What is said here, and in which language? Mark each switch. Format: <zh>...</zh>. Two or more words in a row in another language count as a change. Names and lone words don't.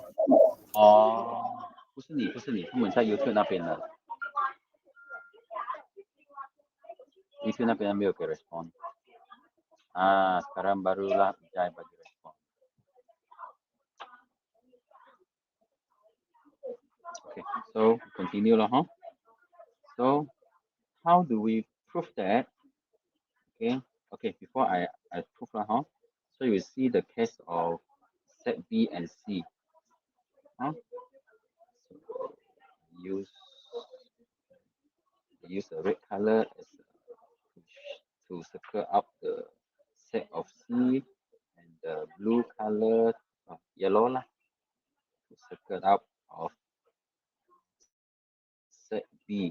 <zh>不是你，他们在 YouTube 那边的。YouTube 那边没有给 respond.</zh> <ms>Sekarang barulah Ujai bagi respon.</ms> <en>Okay, so continue lah, So how do we prove that? Okay, before I prove lah, So you see the case of set B and C. So use use the red color as to circle up the set of C, and the blue color, yellow lah, to circle up of set B.</en>